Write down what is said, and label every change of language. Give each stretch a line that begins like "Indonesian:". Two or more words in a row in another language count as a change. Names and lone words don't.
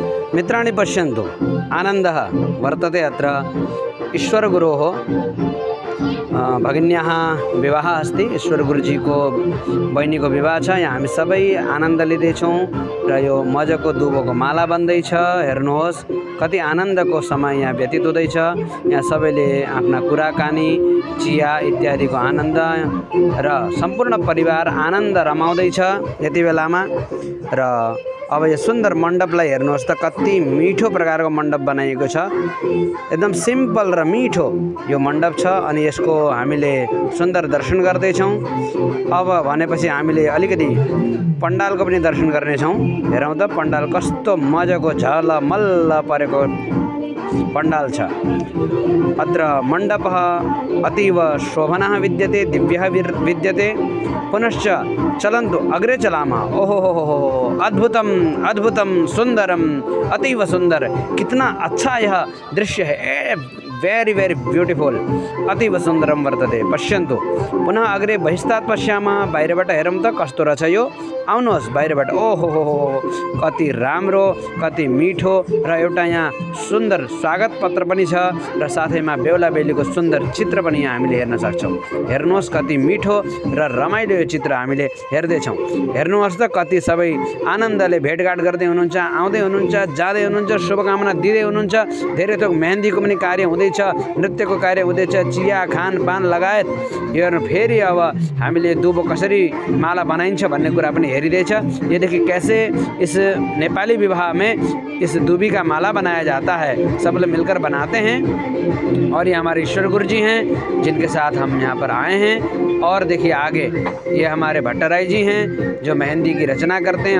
Sanskrit: मित्राणि पश्यन्तु, आनन्दः वर्तते अत्र। ईश्वरगुरोः भगिन्याः विवाह अस्ति।
Nepali: ईश्वरगुरुजीको बहिनीको विवाह छ। यहाँ हामी सबै आनन्द लिँदैछौँ र यो मजाको दुबोको माला बन्दैछ। हेर्नुहोस् कति आनन्दको समय यहाँ व्यतीत हुँदैछ। यहाँ सबैले आफ्ना कुराकानी, चिया इत्यादिको आनन्द र सम्पूर्ण परिवार आनन्द रमाउँदैछ यति बेलामा। र अब यो सुन्दर मण्डपलाई हेर्नुहोस् त, कति मिठो प्रकारको मण्डप बनाइएको छ। एकदम सिम्पल र मिठो यो मण्डप छ अनि यसको हामीले सुन्दर दर्शन गर्दैछौँ। अब भनेपछि हामीले अलिकति पण्डालको पनि दर्शन गर्नेछौँ। हेरौँ त पण्डाल कस्तो मजाको झलमल्ल परेको पण्डाल छ।
Sanskrit: अत्र मण्डपः अतीव शोभनः विद्यते, दिव्यः विद्यते। पुनश्च चलन्तु अग्रे चलामः। ओहो हो हो, अद्भुतम अद्भुतम सुंदरम, अतीव सुंदर।
Hindi: कितना अच्छा यह दृश्य है।
English: very very beautiful,
Sanskrit: अतीव सुंदरम वर्तते। पश्यन्तु पुनः अग्रे बहिस्तात् पश्यामः।
Nepali: बाहिरबाट हेरौँ त कस्तो रहेछ यो। आउनुहोस् बाहिरबाट। ओहो हो हो, कति राम्रो, कति मिठो र एउटा यहाँ सुन्दर स्वागत पत्र पनि छ र साथैमा बेहुला बेहुलीको सुन्दर चित्र पनि यहाँ हामीले हेर्न सक्छौँ। हेर्नुहोस् कति मिठो र रमाइलो यो चित्र हामीले हेर्दैछौँ। हेर्नुहोस् त कति सबै आनन्दले भेटघाट गर्दै हुनुहुन्छ, आउँदै हुनुहुन्छ, जाँदै हुनुहुन्छ, शुभकामना दिँदै हुनुहुन्छ। धेरै थोक मेहन्दीको पनि कार्य हुँदैछ, नृत्यको कार्य हुँदैछ, चिया खानपान लगायत। यो फेरि अब हामीले दुबो कसरी माला बनाइन्छ भन्ने कुरा पनि हेरिँदैछ।
Hindi: ये देखिए कैसे इस नेपाली विवाह में इस दूबी का माला बनाया जाता है। सब लोग मिलकर बनाते हैं और ये हमारे ईश्वर गुरु जी हैं जिनके साथ हम यहाँ पर आए हैं। और देखिए आगे ये हमारे भट्टराय जी हैं जो मेहंदी की रचना करते हैं।